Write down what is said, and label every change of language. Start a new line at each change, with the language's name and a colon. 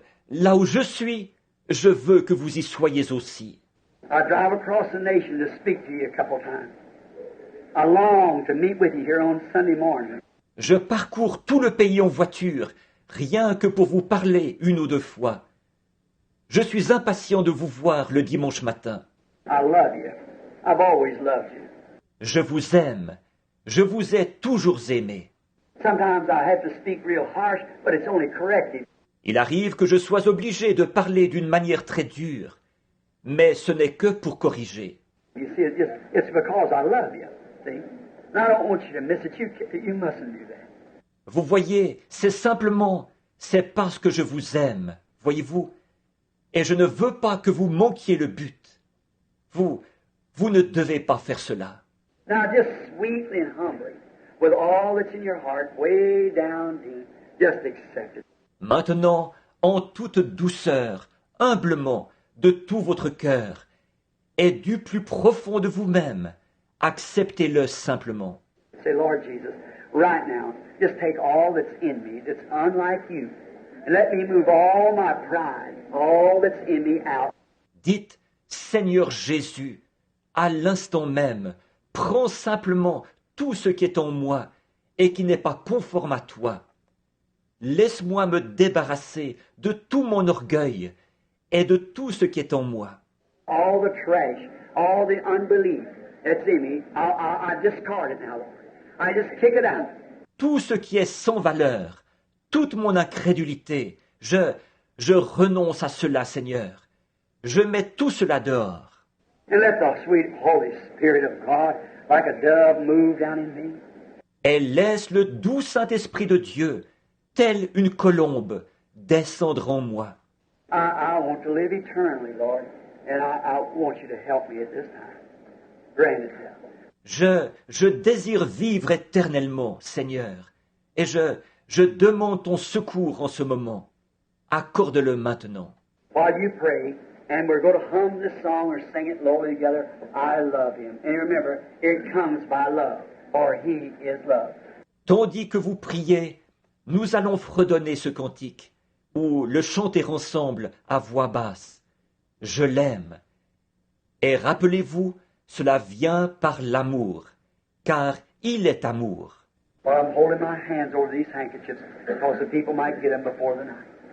French: Là où je suis, je veux que vous y soyez aussi.
English: I drive across the nation to speak to you a couple times. I long to meet with you here on Sunday morning.
French: Je parcours tout le pays en voiture, rien que pour vous parler une ou deux fois. Je suis impatient de vous voir le dimanche matin.
English: I love you. I've always loved you.
French: Je vous aime. Je vous ai toujours aimé.
English: Sometimes I have to speak real harsh, but it's only corrective.
French: Il arrive que je sois obligé de parler d'une manière très dure, mais ce n'est que pour corriger.
English: You see, it's because I love you. See? And I don't want you to miss it. You mustn't do that.
French: Vous voyez, c'est parce que je vous aime, voyez-vous, et je ne veux pas que vous manquiez le but. Vous ne devez pas faire cela.
English: Now, just sweetly and humbly, with all that's in your heart, way down deep, just accept it.
French: Maintenant, en toute douceur, humblement, de tout votre cœur, et du plus profond de vous-même, acceptez-le simplement.
English: Say, Lord Jesus, right now, just take all that's in me that's unlike you, and let me move all my pride, all that's in me out.
French: Dites, Seigneur Jésus, à l'instant même, prends simplement tout ce qui est en moi et qui n'est pas conforme à toi. Laisse-moi me débarrasser de tout mon orgueil et de tout ce qui est en moi.
English: All the trash, all the unbelief that's in me, I discard it now, Lord. I just kick it out.
French: Tout ce qui est sans valeur, toute mon incrédulité, je renonce à cela, Seigneur. Je mets tout cela dehors.
English: And let the sweet Holy Spirit of God, like a dove, move down in me.
French: Et laisse le doux Saint-Esprit de Dieu, telle une colombe, descendre en moi.
English: I want to live eternally, Lord, and I want you to help me at this time. Grant it, help.
French: Je désire vivre éternellement, Seigneur, et je demande ton secours en ce moment. Accorde-le maintenant.
English: While you pray, and we're going to hum this song or sing it lowly together, I love him. And remember, it comes by love, for he is love.
French: Tandis que vous priez, nous allons fredonner ce cantique, ou le chanter ensemble à voix basse. Je l'aime. Et rappelez-vous, cela vient par l'amour, car il est amour.
English: While I'm holding my hands over these handkerchiefs, because the people might get them before the night.